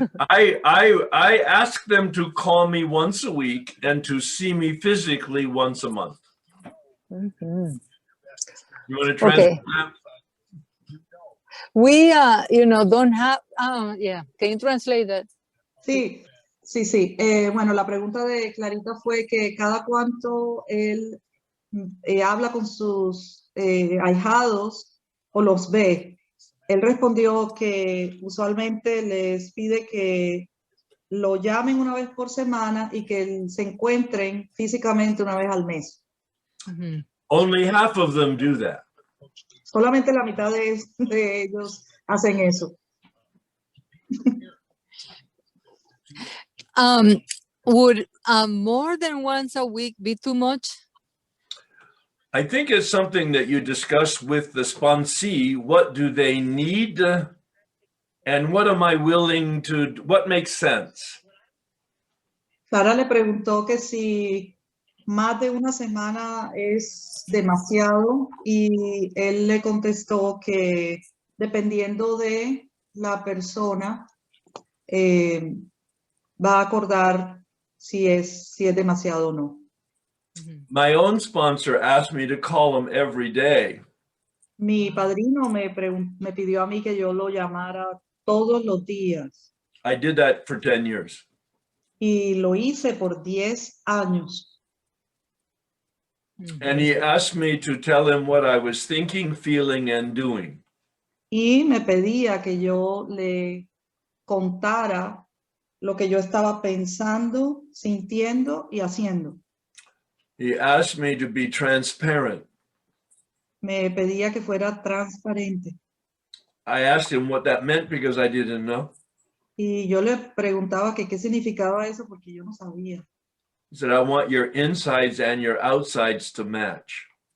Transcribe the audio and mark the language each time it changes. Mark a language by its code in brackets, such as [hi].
[en] I ask them to call me once a week and to see me physically once a month. Mm-hmm. You want to translate Okay. that? We, don't have, yeah, can you translate that? [es] Sí. Bueno, la pregunta de Clarita fue que cada cuánto él habla con sus ahijados o los ve. Él respondió que usualmente les pide que lo llamen una vez por semana y que se encuentren físicamente una vez al mes. Mm-hmm. [en] Only half of them do that. [es] Solamente la mitad de ellos hacen eso. [en] Would more than once a week be too much? I think it's something that you discuss with the sponsee. What do they need? And what am I willing to, what makes sense? [es] Clara le preguntó que si más de una semana es demasiado y él le contestó que dependiendo de la persona va a acordar si es demasiado o no. [en] My own sponsor asked me to call him every day. [es] Mi padrino me pidió a mí que yo lo llamara todos los días [en] I did that for 10 years. [es] y lo hice por 10 años. [en] And he asked me to tell him what I was thinking, feeling, and doing. [es] Y me pedía que yo le contara lo que yo estaba pensando, sintiendo y haciendo. [en] He asked me to be transparent. [es] Me pedía que fuera transparente. [en] I asked him what that meant because I didn't know. [es] Y yo le preguntaba que qué significaba eso porque yo no sabía. [en] He said, I want your insides and your outsides to match.